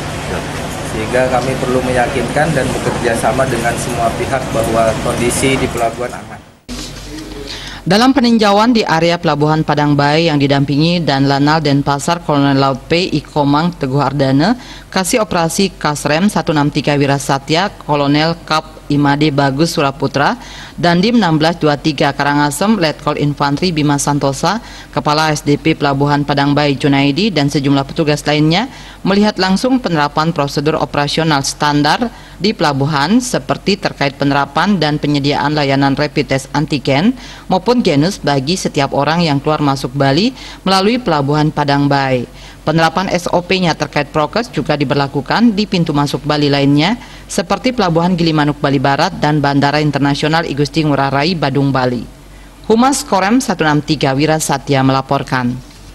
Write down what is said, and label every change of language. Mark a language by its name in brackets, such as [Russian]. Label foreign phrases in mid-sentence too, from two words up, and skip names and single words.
[Indonesian] Sehingga kami perlu meyakinkan dan bekerja sama dengan semua pihak bahwa kondisi di pelabuhan aman. Dalam peninjauan di area Pelabuhan Padang Bae yang didampingi dan Lanal Denpasar Kolonel Laut P. Ikomang Teguh Ardana, Kasih Operasi Kasrem 163 Wirasatya Kolonel Kap Imade Bagus Suraputra, Dandim 1623 Karangasem Letkol Infantri Bima Santosa, Kepala SDP Pelabuhan Padang Bae Junaidi dan sejumlah petugas lainnya melihat langsung penerapan prosedur operasional standar di pelabuhan seperti terkait penerapan dan penyediaan layanan [English] rapid test [Indonesian] antigen maupun genus bagi setiap orang yang keluar masuk Bali melalui Pelabuhan Padang Bae. Penerapan SOP-nya terkait prokes juga diberlakukan di pintu masuk Bali lainnya seperti Pelabuhan Gilimanuk Bali Barat dan Bandara Internasional I Gusti Ngurah Rai Badung Bali. Humas Korem 163 Wirasatya melaporkan.